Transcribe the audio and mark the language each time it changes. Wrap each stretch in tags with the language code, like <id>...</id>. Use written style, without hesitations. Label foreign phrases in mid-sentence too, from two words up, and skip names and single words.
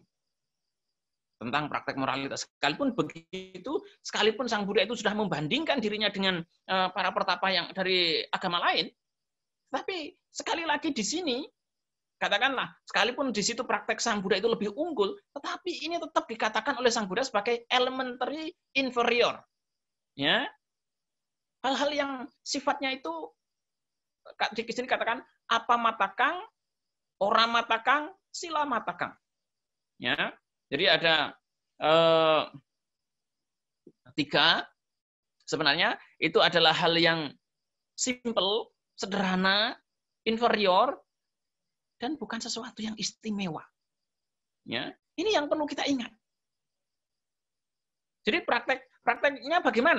<id>Tentang praktek moralitas. Sekalipun begitu, sekalipun Sang Buddha itu sudah membandingkan dirinya dengan para pertapa yang dari agama lain, tapi sekali lagi di sini, katakanlah, sekalipun di situ praktek Sang Buddha itu lebih unggul, tetapi ini tetap dikatakan oleh Sang Buddha sebagai</id> <en>elementary inferior.</en> <id>Ya, hal-hal yang sifatnya itu, di sini katakan,</id> <pi>apa matakang, ora matakang, sila matakang.</pi> <id>Ya, jadi ada 3, sebenarnya itu adalah hal yang simple, sederhana, inferior, dan bukan sesuatu yang istimewa. Ya, ini yang perlu kita ingat. Jadi prakteknya bagaimana?</id>